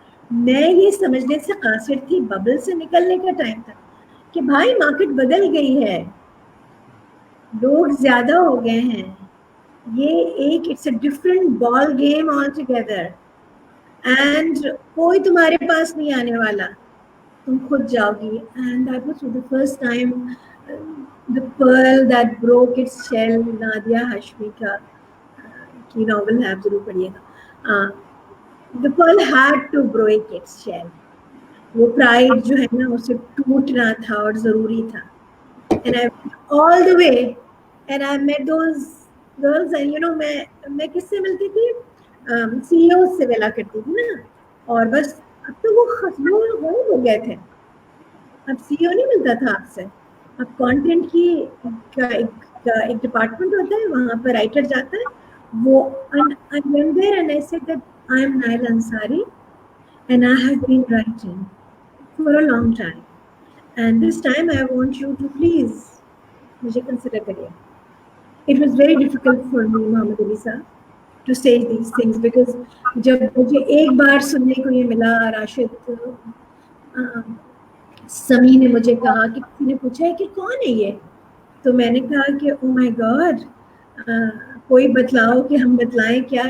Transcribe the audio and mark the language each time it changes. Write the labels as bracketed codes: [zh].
[ur] میں یہ سمجھنے سے قاصر تھی, ببل سے نکلنے کا ٹائم تھا کہ بھائی مارکیٹ بدل گئی ہے, لوگ زیادہ ہو گئے ہیں, یہ ایک [en] it's a different ball game all together, [ur] and کوئی تمہارے پاس نہیں آنے والا, تم خود جاؤ گی. [en] and that was the first time the pearl that broke its shell, [ur] Nadia Hashmi کا کی ناول ہے, آپ ضرور پڑھیے گا. [en] The pearl had to break its shell. [ur] وہ پرائڈ جو ہے نا اسے ٹوٹنا تھا اور ضروری تھا. [en] And I went all the way and I met those girls and you know [ur] میں کس سے ملتی تھی, سی او سے ملا کرتی تھی نا. اور بس اب تو وہ غائب ہو گئے تھے, اب سی او نہیں ملتا تھا آپ سے. اب کانٹینٹ کی ایک ڈپارٹمنٹ ہوتا ہے, وہاں پر رائٹر جاتا ہے, وہ [en] I went there and I said that I am Nail Ansari and I have been writing for a long time and this time I want you to please [ur] مجھے consider کریے. [en] It was very difficult for me, [ur] محمد علی صاحب, [en] to say these things because [ur] جب مجھے ایک بار سننے کو یہ ملا, راشد سمی نے مجھے کہا کہ کسی نے پوچھا ہے کہ کون ہے یہ, تو میں نے کہا کہ [en] oh my God, [ur] کوئی بتلاؤ کہ ہم بتلائیں کیا.